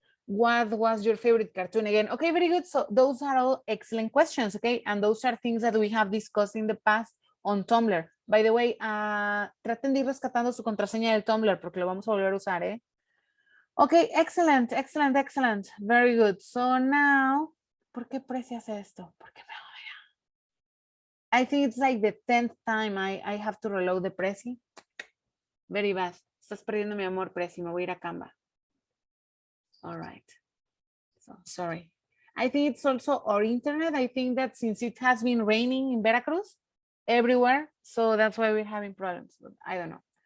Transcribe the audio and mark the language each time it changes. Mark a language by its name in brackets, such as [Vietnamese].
[English] What was your favorite cartoon again? Okay, very good. So those are all excellent questions, okay? And those are things that we have discussed in the past on Tumblr. [Spanish] By the way, traten de ir rescatando su contraseña del Tumblr porque lo vamos a volver a usar, ¿eh? [English] Okay, excellent, excellent, excellent. Very good. So now, [Spanish] ¿por qué precias esto? Porque me odia. [English] I think it's like the 10th time I have to reload the Prezi. Very bad. [Spanish] Estás perdiendo mi amor, Prezi. Me voy a ir a Canva. [English] All right. So sorry. I think it's also our internet. I think that since it has been raining in Veracruz everywhere, so that's why we're having problems. But I don't know.